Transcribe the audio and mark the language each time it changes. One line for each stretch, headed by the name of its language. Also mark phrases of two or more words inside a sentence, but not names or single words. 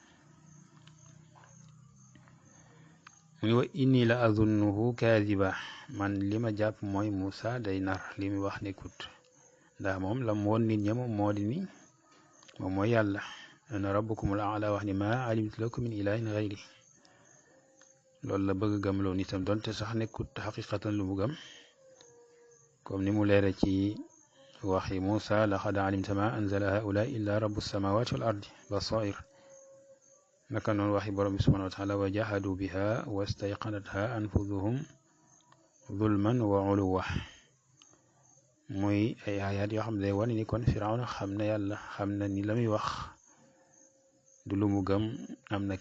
Wolof: mu ni
Arabic: وإني لأظنه كاذبا
Wolof: man li ma jàpp mooy Musa day nar li mu wax nekkut ndax moom la mu woon nit ña moom moo di ni moom mooy yàlla
Arabic: أنا ربكم الأعلى
Wolof: wax ni
Arabic: ما علمت لكم من إله غيري
Wolof: loolu la bëgg gëmloo nitam donte sax nekkut xaqiqatan lu mu gëm comme ni mu leere ci waxi Musa
Arabic: لقد علمت ما أنزل هؤلاء إلا رب السماوات والأرض بصائر
Wolof: naka noonu waxi borom bi
Arabic: سبحانه وتعالى وجحدوا بها واستيقنتها أنفسهم ظلما وعلوا
Wolof: muy ay ayat yoo xam ne day wane ni kon firawna xam na yàlla xam na ni la muy wax du lu mu gëm am na